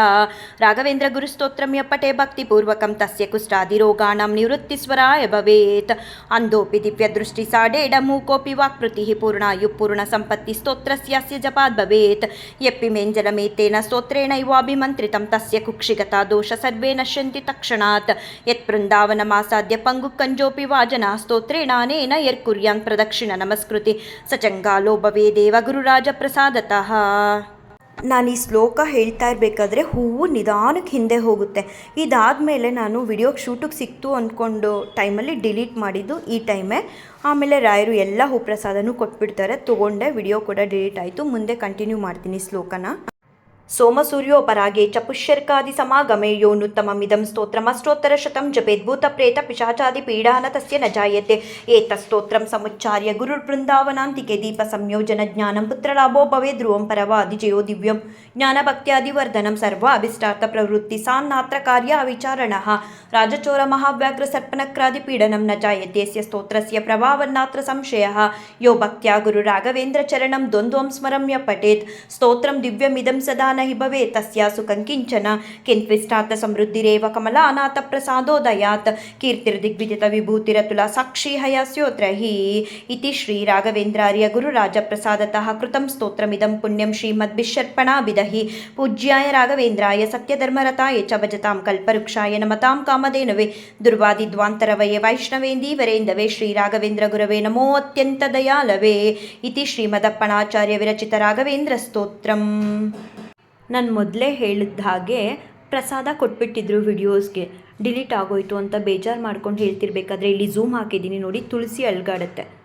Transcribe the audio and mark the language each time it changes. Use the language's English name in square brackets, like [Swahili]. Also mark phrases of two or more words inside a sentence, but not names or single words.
[Sanskrit] ರಾಘವೇಂದ್ರ ಗುರುಸ್ತೋತ್ರಂ ಯಪ್ಪಟೆ ಭಕ್ತಿಪೂರ್ವಕಂ ತಸ್ಯ ಕುಷ್ಠಾದಿರೋಗಾಣಂ ನಿವೃತ್ತಿಸ್ವರಾಯ ಭವೇತ್ ಅಂದೋಪಿ ದಿವ್ಯದೃಷ್ಟಿ ಸಾಡೇಡ ಮೂಕೋಪಿ ವಾಕ್ಪೃತಿಃ ಪೂರ್ಣಾಯು ಪೂರ್ಣ ಸಂಪತ್ತಿ ಸ್ತೋತ್ರಸ್ಯಾಸ್ಯ ಜಪಾದ್ ಭವೇತ್ ಯಪ್ಪಿ ಮೇಂಜಲಮೇತೇನ ಸ್ತೋತ್ರೇಣೈವಾಭಿಮಂತ್ರಿತಂ ತಸ್ಯ ಕುಕ್ಷಿಗತಾ ದೋಷ ಸರ್ವೇ ನಶ್ಯಂತಿ ತಕ್ಷಣಾತ್ ಯತ್ ಬೃಂದಾವನಮಾಸಾದ್ಯ ಪಂಗು ಕಂಜೋಪಿ ವಾಜನಾ ಸ್ತೋತ್ರೇಣಾನೇನ ಯರ್ಕುರ್ಯಾನ್ ಪ್ರದಕ್ಷಿಣ ನಮಸ್ಕೃತಿ ಸಚಂಗಾಲೋ ಭವೇ ದೇವ ಗುರುರಾಜ ಪ್ರಸಾದತಃ [Kannada] ನಾನು ಈ ಶ್ಲೋಕ ಹೇಳ್ತಾ ಇರಬೇಕಾದ್ರೆ ಹೂವು ನಿಧಾನಕ್ಕೆ ಹಿಂದೆ ಹೋಗುತ್ತೆ. ಇದಾದಮೇಲೆ ನಾನು ವಿಡಿಯೋ ಶೂಟಿಗೆ ಸಿಕ್ತು ಅಂದ್ಕೊಂಡು ಟೈಮಲ್ಲಿ ಡಿಲೀಟ್ ಮಾಡಿದ್ದು ಈ ಟೈಮೇ. ಆಮೇಲೆ ರಾಯರು ಎಲ್ಲ ಹೂ ಪ್ರಸಾದನೂ ಕೊಟ್ಬಿಡ್ತಾರೆ. ತೊಗೊಂಡೆ, ವಿಡಿಯೋ ಕೂಡ ಡಿಲೀಟ್ ಆಯಿತು. ಮುಂದೆ ಕಂಟಿನ್ಯೂ ಮಾಡ್ತೀನಿ ಶ್ಲೋಕನ. [Sanskrit] ಸೋಮಸೂರ್ಯೋಪರಾಗೆ ಚ ಪುಷ್ಯರ್ಕಾದಿ ಸಮಾಗಮೆ ಯೋನುತ್ತಮಮಿದಂ ಸ್ತೋತ್ರಮಷ್ಟೋತ್ತರಶತಂ ಜಪೇದ್ಭೂತ ಪ್ರೇತ ಪಿಶಾಚಾದಿ ಪೀಡಾನ ತಸ್ಯ ನ ಜಾಯತೆ ಏತಸ್ತೋತ್ರಂ ಸಮುಚ್ಚಾರ್ಯ ಗುರುರ್ಬೃಂದಾವನಾಂತಿಕೆ ದೀಪ ಸಂಯೋಜನ ಜ್ಞಾನಂ ಪುತ್ರಲಾಭೋ ಭವೇ ಧ್ರುವಂ ಪರವಾದಿಜಯೋ ದಿವ್ಯಂ ಜ್ಞಾನಭಕ್ತ್ಯಾದಿವರ್ಧನಂ ಸರ್ವ ಅಭಿಷ್ಟಾರ್ಥ ಪ್ರವೃತ್ತಿ ಸಾನ್ನಾತ್ರ ಕಾರ್ಯ ಅವಿಚಾರಣಃ ರಾಜಚೋರ ಮಹಾವ್ಯಾಘ್ರ ಸರ್ಪನಕ್ರಾದಿ ಪೀಡನಂ ನ ಜಾಯತೆ ಯಸ್ಯ ಸ್ತೋತ್ರಸ್ಯ ಪ್ರಭಾವನ್ನಾತ್ರ ಸಂಶಯಃ ಯೋ ಭಕ್ತ್ಯಾ ಗುರು ರಾಘವೇಂದ್ರ ಚರಣಂ ದ್ವಂದ್ವಂ ಸ್ಮರಮ್ಯ ಪಠೇತ್ ಸ್ತೋತ್ರಂ ದಿವ್ಯಮಿದಂ ಸದಾ हि भवे तस्यासु कंकिंचन किन्त्विष्टार्थ समृद्धिरेव कमलानाथ प्रसादोदयात् कीर्तिर्दिग्विदित विभूतिरतुला साक्षी हयास्योत्र हि इति श्री राघवेन्द्रार्य गुरुराज प्रसादतः कृतं स्तोत्रमिदं पुण्यं श्रीमद्भिषर्पणाभिदहि पूज्याय राघवेन्द्राय सत्यधर्मरताय च भजतां कल्पवृक्षाय नमतां कामधेनवे दुर्वादिध्वान्तरवये वैष्णवेन्दीवरेन्दवे श्री राघवेन्द्र गुरवे नमो अत्यंत दयालवे इति श्रीमदप्पणाचार्य विरचित राघवेन्द्र स्तोत्रम्. [Kannada] ನಾನು ಮೊದಲೇ ಹೇಳಿದ ಹಾಗೆ ಪ್ರಸಾದ ಕೊಟ್ಬಿಟ್ಟಿದ್ರು ವಿಡಿಯೋಸ್ಗೆ, ಡಿಲೀಟ್ ಆಗೋಯ್ತು ಅಂತ ಬೇಜಾರು ಮಾಡ್ಕೊಂಡು ಹೇಳ್ತಿರ್ಬೇಕಾದ್ರೆ ಇಲ್ಲಿ ಝೂಮ್ ಹಾಕಿದ್ದೀನಿ ನೋಡಿ, ತುಳಸಿ ಅಲ್ಗಾಡುತ್ತೆ.